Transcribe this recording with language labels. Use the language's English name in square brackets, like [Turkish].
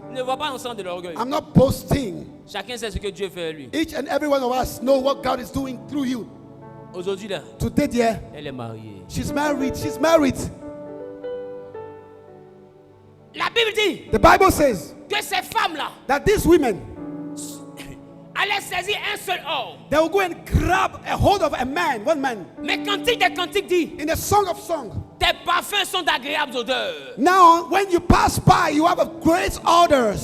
[French] Ne vois pas ensemble de l'orgueil. [English] I'm not boasting. [French] Chacun sait ce que Dieu fait à lui. [English] Each and every one of us know what God is doing through you. [French] Aujourd'hui là, [English] Today, dear, [French] elle est mariée. [English] she's married. She's married. [French] La Bible dit [English] The Bible says [French] que ces femmes-là [English] that these women, [French] allaient saisir un seul homme. [English] they will go and grab a hold of a man, one man, [French] Mais Cantique des Cantiques dit, [English] in a song of song. [French] tes parfums sont d'agréables odeurs. [English] Now, when you pass by, you have a great odors.